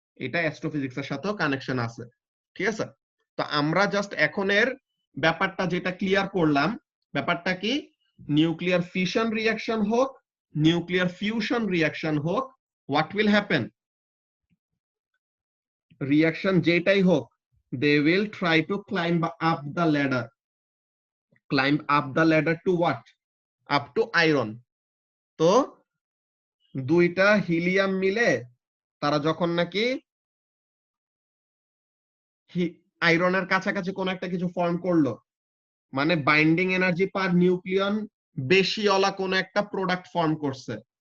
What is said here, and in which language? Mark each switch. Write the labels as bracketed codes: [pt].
[bn] এটা অ্যাস্ট্রোফিজিক্স এর সাথেও কানেকশন আছে, ঠিক আছে? তো আমরা জাস্ট এখনের ব্যাপারটা যেটা ক্লিয়ার করলাম, ব্যাপারটা কি, নিউক্লিয়ার ফিশন রিঅ্যাকশন হোক, নিউক্লিয়ার ফিউশন রিঅ্যাকশন হোক, [en] what will happen, [bn] রিঅ্যাকশন যেটাই হোক, [en] they will try to climb up the ladder. Climb up the ladder to what? Up to iron. [bn] তো দুইটা হিলিয়াম মিলে তারা যখন নাকি আয়রনের কাছাকাছি কোন একটা কিছু ফর্ম করলো, মানে বাইন্ডিং এনার্জি পার নিউক্লিয়ন বেশিওয়ালা কোন একটা প্রোডাক্ট ফর্ম করছে।